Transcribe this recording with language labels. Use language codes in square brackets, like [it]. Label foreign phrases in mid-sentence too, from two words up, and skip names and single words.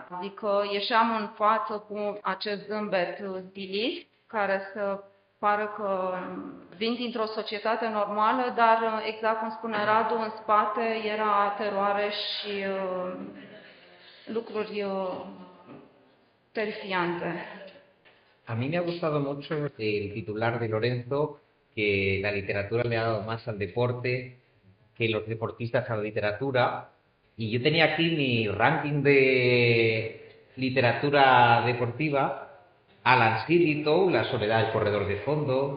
[ro] Adică ieșeam în față cu acest zâmbet stilist, care să pară că vin dintr-o societate normală, dar exact cum spune Radu, în spate era teroare și lucruri terrifiante. [es] A mí me ha gustado mucho el titular de Lorenzo, que la literatura le ha dado más al deporte que los deportistas a la literatura. Y yo tenía aquí mi ranking de literatura deportiva: Alan Sillitoe, La soledad del corredor de fondo;